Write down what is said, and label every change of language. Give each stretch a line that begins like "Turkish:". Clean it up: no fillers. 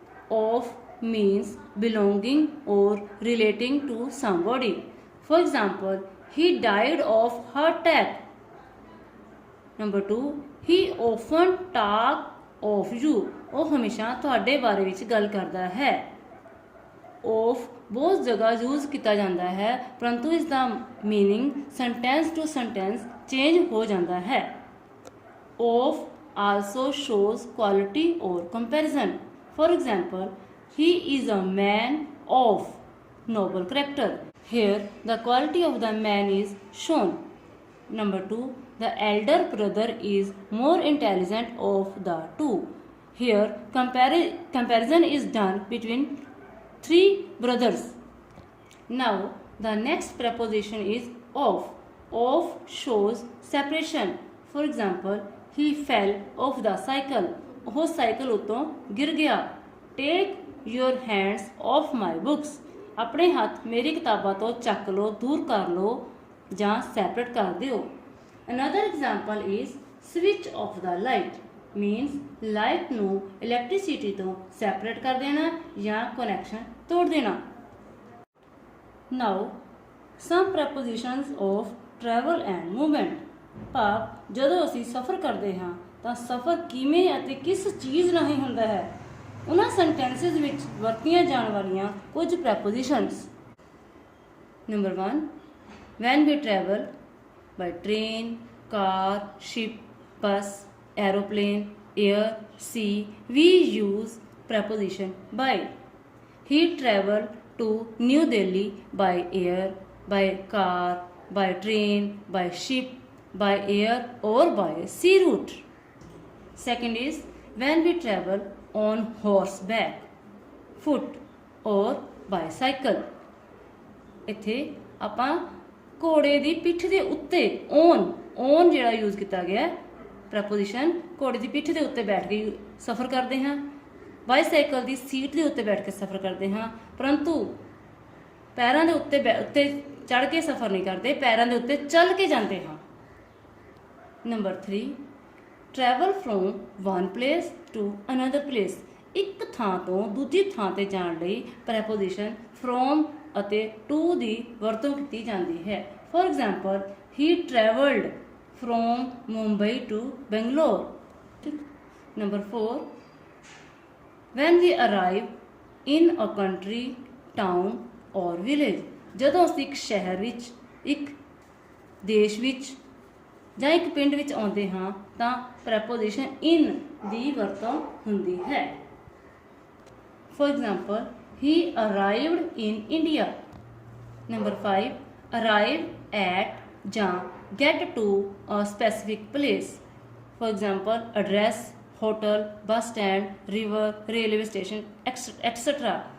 English: Of means belonging or relating to somebody. For example, he died of heart attack. Number 2, he often talk of you.
Punjabi: ਉਹ ਹਮੇਸ਼ਾ ਤੁਹਾਡੇ ਬਾਰੇ ਵਿੱਚ ਗੱਲ ਕਰਦਾ ਹੈ। of ਬਹੁਤ ਜਗ੍ਹਾ ਯੂਜ਼ ਕੀਤਾ ਜਾਂਦਾ ਹੈ, ਪਰੰਤੂ ਇਸ ਦਾ meaning sentence to sentence change ਹੋ ਜਾਂਦਾ ਹੈ।
English: of also shows quality or comparison. For example, he is a man of noble character. Here the quality of the man is shown. Number 2, the elder brother is more intelligent of the two. Here comparison is done between 3 brothers. Now the next preposition is of. Of shows separation. For example, he fell off the cycle.
Punjabi: ਉਹ cycle ਉਤੋਂ ਗਿਰ ਗਿਆ।
English: Take your hands off my books.
Punjabi: ਆਪਣੇ ਹੱਥ ਮੇਰੀ ਕਿਤਾਬਾਂ ਤੋਂ ਚੱਕ ਲਓ, ਦੂਰ ਕਰ ਲਓ ਜਾਂ ਸੈਪਰੇਟ ਕਰ ਦਿਓ।
English: Another example is switch off the light, means
Punjabi: light ਨੂੰ ਇਲੈਕਟ੍ਰਿਸਿਟੀ ਤੋਂ ਸੈਪਰੇਟ ਕਰ ਦੇਣਾ ਜਾਂ ਕਨੈਕਸ਼ਨ ਤੋੜ ਦੇਣਾ।
English: Now some prepositions of travel and movement.
Punjabi: ਭਾਵ ਜਦੋਂ ਅਸੀਂ ਸਫ਼ਰ ਕਰਦੇ ਹਾਂ ਤਾਂ ਸਫ਼ਰ ਕਿਵੇਂ ਅਤੇ ਕਿਸ ਚੀਜ਼ ਰਾਹੀਂ ਹੁੰਦਾ ਹੈ, ਉਹਨਾਂ ਸੈਂਟੈਂਸਿਸ ਵਿੱਚ ਵਰਤੀਆਂ ਜਾਣ ਵਾਲੀਆਂ ਕੁਝ prepositions.
English: Number 1, when we travel by train, car, ship, bus, aeroplane, air, sea, we use preposition by. He traveled to New Delhi by air, by car, by train, by ship, by air or by sea route. Second is when we travel on horseback, foot or bicycle.
Punjabi: ਇੱਥੇ ਆਪਾਂ ਘੋੜੇ ਦੀ ਪਿੱਠ ਦੇ ਉੱਤੇ on ਜਿਹੜਾ use ਕੀਤਾ ਗਿਆ preposition, ਘੋੜੇ ਦੀ ਪਿੱਠ ਦੇ ਉੱਤੇ ਬੈਠ ਕੇ ਸਫ਼ਰ ਕਰਦੇ ਹਾਂ। ਬਾਈਸਾਈਕਲ ਦੀ ਸੀਟ ਦੇ ਉੱਤੇ ਬੈਠ ਕੇ ਸਫ਼ਰ ਕਰਦੇ ਹਾਂ, ਪਰੰਤੂ ਪੈਰਾਂ ਦੇ ਉੱਤੇ ਚੜ੍ਹ ਕੇ ਸਫ਼ਰ ਨਹੀਂ ਕਰਦੇ, ਪੈਰਾਂ ਦੇ ਉੱਤੇ ਚੱਲ ਕੇ ਜਾਂਦੇ ਹਾਂ।
English: Number 3, travel from one place to another place.
Punjabi: ਇੱਕ ਥਾਂ ਤੋਂ ਦੂਜੀ ਥਾਂ ਤੇ ਜਾਣ ਲਈ ਪ੍ਰੈਪੋਜੀਸ਼ਨ ਫਰੋਮ ਅਤੇ ਟੂ ਦੀ ਵਰਤੋਂ ਕੀਤੀ ਜਾਂਦੀ ਹੈ।
English: For example, he traveled from Mumbai to Bangalore. Number 4, when we arrive in a country, town or village.
Punjabi: ਜਦੋਂ ਅਸੀਂ ਇੱਕ ਸ਼ਹਿਰ ਵਿੱਚ, ਇੱਕ ਦੇਸ਼ ਵਿੱਚ ਜਾਂ ਇੱਕ ਪਿੰਡ ਵਿੱਚ ਆਉਂਦੇ ਹਾਂ ਤਾਂ ਪ੍ਰੈਪੋਜੀਸ਼ਨ in ਦੀ ਵਰਤੋਂ ਹੁੰਦੀ ਹੈ।
English: For example, he arrived in India. Number 5, arrive at ਜਾਂ get to a specific place. For example, address, hotel, bus stand, river, railway station, etc.